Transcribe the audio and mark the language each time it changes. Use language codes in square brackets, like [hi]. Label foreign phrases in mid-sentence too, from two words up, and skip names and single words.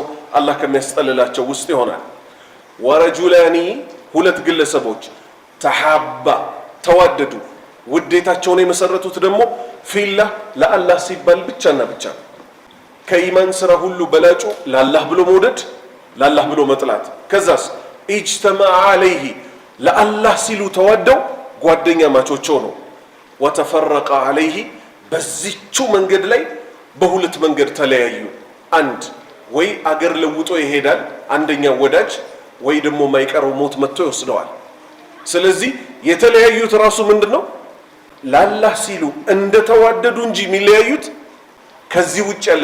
[am] አላህ ከሚያስጠልላቸው ውስጥ ይሆናል ወረጁላኒ ሁለት ግለሰቦች ተሐባ ተዋደዱ ውዴታቸውን የመሰረቱት ደግሞ ፊላህ ለአላህ ሲባል ብቻና ብቻ ከኢማን ስራ ሁሉ በላጩ ለአላህ ብሎ መውደድ ለአላህ ብሎ መጥላት ከዛስ [ar] اجتمع عليه [am] ለአላህ ሲሉ ተዋደው ጓደኛ ማቾች ሆነው [ar] وتفرق عليه [am] በዚቹ መንገድ ላይ በሁለት መንገድ ተለያዩ። አንድ ወይ አገር ለውጦ ይሄዳል አንደኛው ወዳጅ፣ ወይ ደግሞ ማይቀረው ሞት መጥቶ ይወስደዋል። ስለዚህ የተለያዩት ራሱ ምንድነው ለአላህ ሲሉ እንደተዋደዱ እንጂ የሚለያዩት ከዚህ ውጭ ያለ